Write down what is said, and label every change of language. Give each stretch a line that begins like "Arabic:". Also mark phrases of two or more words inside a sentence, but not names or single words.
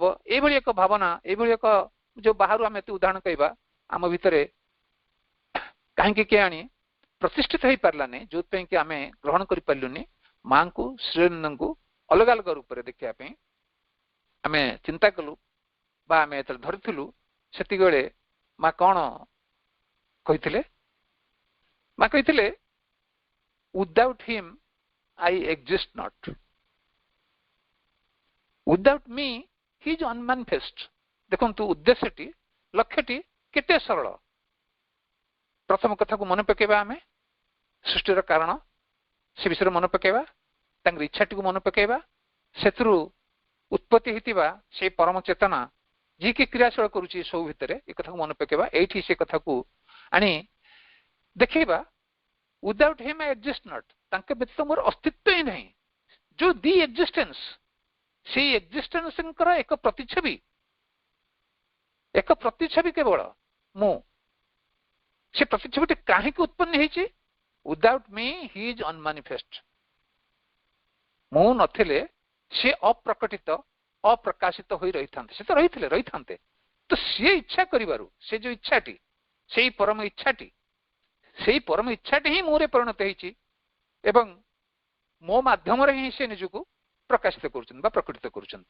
Odia: ଏଇଭଳି ଏକ ଭାବନା ଏଇଭଳି ଏକ ଯୋଉ ବାହାରୁ ଆମେ ଏତେ ଉଦାହରଣ କହିବା ଆମ ଭିତରେ କାହିଁକି କେଜାଣି ପ୍ରତିଷ୍ଠିତ ହେଇପାରିଲାନି ଯୋଉଥିପାଇଁ କି ଆମେ ଗ୍ରହଣ କରିପାରିଲୁନି ମାଙ୍କୁ ଶ୍ରୀଅରବିନ୍ଦଙ୍କୁ ଅଲଗା ଅଲଗା ରୂପରେ ଦେଖିବା ପାଇଁ ଆମେ ଚିନ୍ତା କଲୁ ବା ଆମେ ଯେତେବେଳେ ଧରିଥିଲୁ ସେତିକିବେଳେ ମା କଣ କହିଥିଲେ? ମା କହିଥିଲେ
English: without him I exist not, without me he is unmanifest।
Odia: ଦେଖନ୍ତୁ ଉଦ୍ଦେଶ୍ୟଟି ଲକ୍ଷ୍ୟଟି କେତେ ସରଳ। ପ୍ରଥମ କଥାକୁ ମନେ ପକେଇବା ଆମେ ସୃଷ୍ଟିର କାରଣ ସେ ବିଷୟରେ ମନେ ପକେଇବା ତାଙ୍କର ଇଚ୍ଛାଟିକୁ ମନେ ପକେଇବା ସେଥିରୁ ଉତ୍ପତ୍ତି ହେଇଥିବା ସେଇ ପରମ ଚେତନା ଯିଏକି କ୍ରିୟାଶୀଳ କରୁଛି ସବୁ ଭିତରେ ଏ କଥାକୁ ମନେ ପକେଇବା। ଏଇଠି ସେ କଥାକୁ ଆଣି ଦେଖେଇବା
English: without him I exist not,
Odia: ତାଙ୍କ ବ୍ୟତୀତ ମୋର ଅସ୍ତିତ୍ୱ ହିଁ ନାହିଁ। ଯୋଉ
English: the existence
Odia: ସେଇ ଏକ୍ଜିଷ୍ଟେନ୍ସଙ୍କର ଏକ ପ୍ରତିଛବି କେବଳ ମୁଁ। ସେ ପ୍ରତିଛବିଟି କାହିଁକି ଉତ୍ପନ୍ନ ହେଇଛି?
English: without me he is unmanifest।
Odia: ମୁଁ ନଥିଲେ ସେ ଅପ୍ରକଟିତ ଅପ୍ରକାଶିତ ହୋଇ ରହିଥାନ୍ତେ। ସେ ତ ରହିଥାନ୍ତେ ତ ସିଏ ଇଚ୍ଛା କରିବାରୁ ସେ ଯୋଉ ଇଚ୍ଛାଟି ସେଇ ପରମ ଇଚ୍ଛାଟି ହିଁ ମୋରେ ପରିଣତ ହେଇଛି ଏବଂ ମୋ ମାଧ୍ୟମରେ ହିଁ ସେ ନିଜକୁ ପ୍ରକାଶିତ କରୁଛନ୍ତି ବା ପ୍ରକଟିତ କରୁଛନ୍ତି।